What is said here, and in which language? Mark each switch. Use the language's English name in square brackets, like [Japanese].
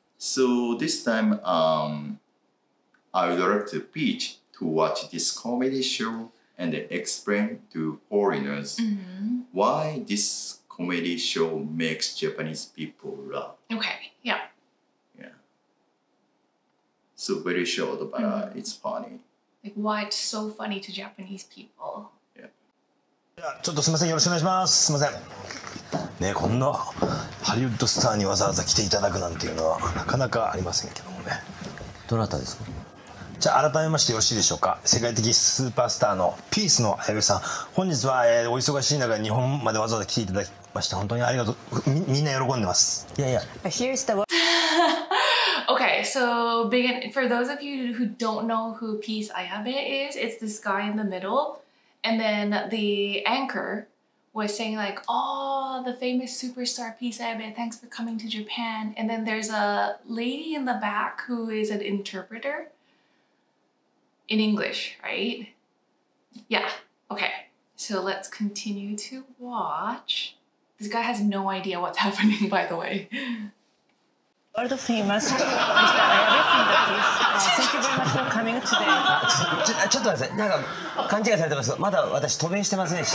[English] So this time, I would like to Peach to watch this comedy show and explain to foreigners why this comedy show makes Japanese people laugh. Okay, yeah. Yeah. So very short, but it's funny. like why it's so funny to Japanese people. [Japanese] ちょっとすみません、よろしくお願いします。すみません。ね、こんなハリウッドスターにわざわざ来ていただくなんていうのはなかなかありませんけどもね。どなたですか？じゃあ改めましてよろしいでしょうか。世界的スーパースターのピースの綾部さん、本日は、お忙しい中日本までわざわざ来ていただきまして本当にありがとう。みんな喜んでます。いやいや。 [English] Here's the Okay, so for those of you who don't know who Peace Ayabe is, it's this guy in the middle, and then the anchor was saying like, "Oh, the famous superstar Peace Ayabe, thanks for coming to Japan." And then there's a lady in the back who is an interpreter in English, right? Yeah. Okay. So let's continue to watch. This guy has no idea what's happening, by the way. world famous Mr. Ayabe from the Peace. Thank you very much for coming today. [Japanese] ちょっと待ってください。なんか勘違いされてます。まだ私渡米してませんし。